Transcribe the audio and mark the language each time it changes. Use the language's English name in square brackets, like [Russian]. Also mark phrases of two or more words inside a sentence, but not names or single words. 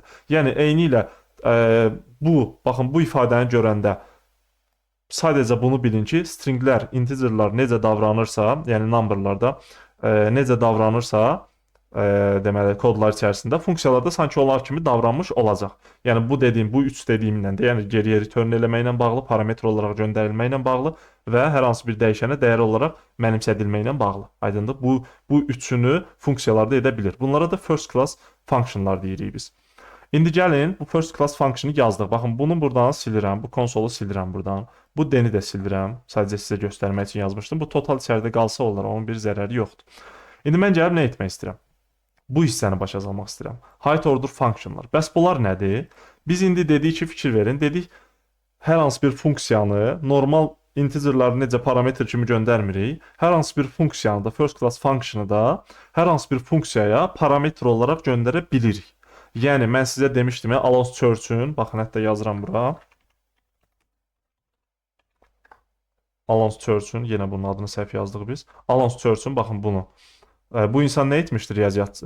[Azerbaijani] Yəni eyni ilə baxın, bu ifadəni görəndə sadəcə bunu bilin ki, stringlər, integerlər necə davranırsa, yəni numberlarda necə davranırsa, deməli kodlar içərisində funksiyalarda sanki onlar kimi davranmış olacaq. Yəni bu dediyim, bu 3 dediyimlə də, yəni geriyə return eləməklə bağlı, parametr olaraq göndərilməklə bağlı və hər hansı bir dəyişənə dəyər olaraq mənimsədilməklə bağlı. Aydındır? Bu üçünü funksiyalarda edə bilir. Bunlara da [English] first class functionlar [Azerbaijani] deyirik biz. İndi gəlin bu [English] first class functionu [Azerbaijani] yazdıq. Baxın, bunu buradan silirəm, bu konsolu silirəm buradan. Bu d-ni də silirəm. Sadəcə sizə göstərmək üçün yazmışdım. Bu total içəridə qalsa olar, onun bir zərəri yoxdur. İndi mən gəlib nə etmək istəyirəm? Bu hissəni başa salmaq istəyirəm. [English] High order functionlar. [Azerbaijani] Bəs bunlar nədir? Biz indi dedik ki, fikir verin. Dedik, hər hansı bir funksiyanı normal integerləri necə parametr kimi göndərmirik. Hər hansı bir funksiyanı da, [English] first class functionu [Azerbaijani] da hər hansı bir funksiyaya parametr olaraq göndərə bilirik. Yəni, mən sizə demişdim ya, allowance church-ün, baxın, hətta yazıram bura. Allowance church-ün, yenə bunun adını səhv yazdıq biz. Allowance church-ün, baxın bunu. Bu insan nə etmişdir riyaziyyatçı?